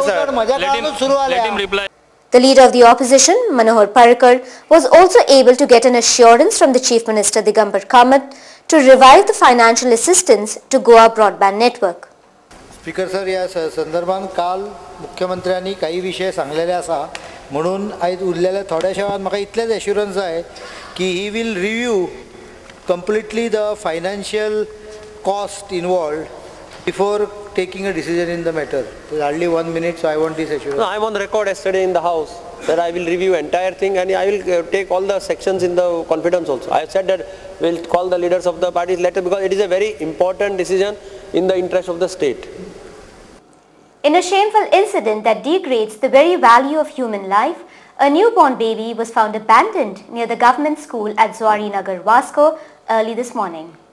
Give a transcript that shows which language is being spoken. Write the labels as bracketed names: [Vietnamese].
[Konkani] म्हज्या काळानूच सुरू जालें. [English] The leader of the opposition, Manohar Parrikar, was also able to get an assurance from the Chief Minister Digambar Kamath to revive the financial assistance to Goa broadband network. [Konkani] Speaker sir, या संदर्भात काल मुख्यमंत्र्यांनी काही विषय सांगलेले आसा, म्हणून आयज उरलेले थोड्याशा वेळात म्हाका इतलेच एश्युरन्स जाय की [English] He will review completely the financial cost involved before taking a decision in the matter. There's hardly 1 minute, so I want this assurance. No, I'm on record yesterday in the House that I will review entire thing and I will take all the sections in the confidence also. I have said that we'll call the leaders of the parties later because it is a very important decision in the interest of the state. In a shameful incident that degrades the very value of human life, a newborn baby was found abandoned near the government school at Zuari Nagar, Vasco, early this morning.